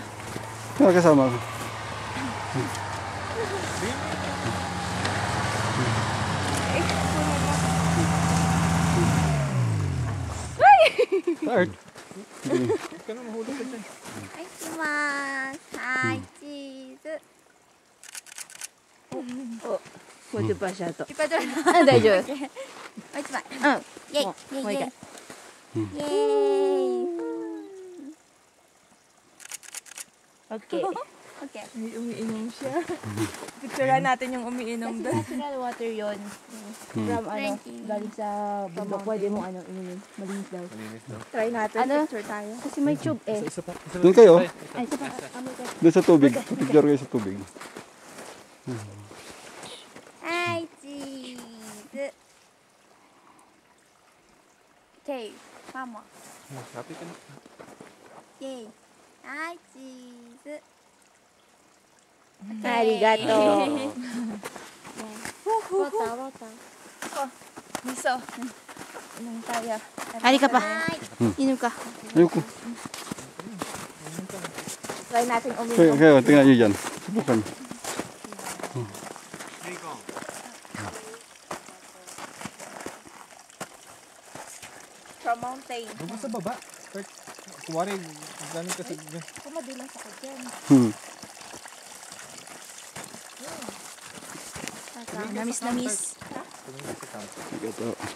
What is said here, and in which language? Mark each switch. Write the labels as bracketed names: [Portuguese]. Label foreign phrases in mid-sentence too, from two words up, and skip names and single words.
[Filipino] Kasama ko. Start. Ikaw na mahulog ka dyan. Pwede pa siya to. [Japanese] いっぱい取る。 Ah, 大丈夫。もう一枚。うん。イェイもうイェイイェイ。もう一回。イェイ。 [English] Okay. Okay. [Filipino] May umiinom siya. Picturean natin yung umiinom doon. [English] Natural water [Filipino] yun. From ano, [English] Drinking. [Filipino] galing sa bundok. Pwede mo ano, inumin. Malinis daw. Malinis daw. Try natin. Ano? Picture tayo. Kasi may tube eh. Isa pa. Doon kayo. Ay, isa pa. Amoy ka. Doon sa tubig. Picture kayo sa tubig. [Japanese] はい、チーズ。 [English] Okay, mama. [Filipino] Happy ka na. [English] Yay. [Japanese] はい、チーズ。 Arigato. Wata, wata. [Filipino] Miso. Inom tayo. Hari ka pa. Inom ka. Ayoko. Try natin Kayo, uminom. kayo, tingnan nyo dyan. Subukan. [English] From mountain. [Filipino] Doon ka sa baba. Start. Kuwari, galing kasi. Kumadilang sa dyan. Namis-namis. Ito.